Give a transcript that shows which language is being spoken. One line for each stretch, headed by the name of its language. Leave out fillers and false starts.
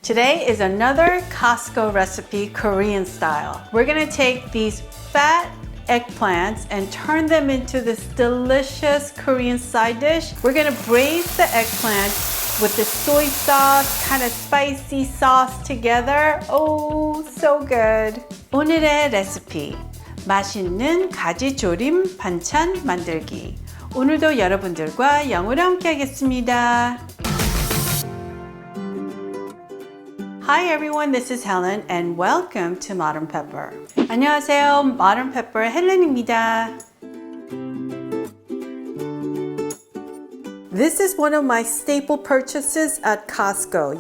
English: Today is another Costco recipe, Korean style. We're gonna take these fat eggplants and turn them into this delicious Korean side dish. We're gonna braise the eggplant with the soy sauce, kind of spicy sauce together. Oh, so good.
Korean: 오늘의 레시피, 맛있는 가지조림 반찬 만들기. 오늘도 여러분들과 영어로 함께 하겠습니다.
English: Hi everyone, this is Helen and welcome to Modern Pepper.
Korean: 안녕하세요, Modern Pepper 헬렌입니다.
English: This is one of my staple purchases at Costco.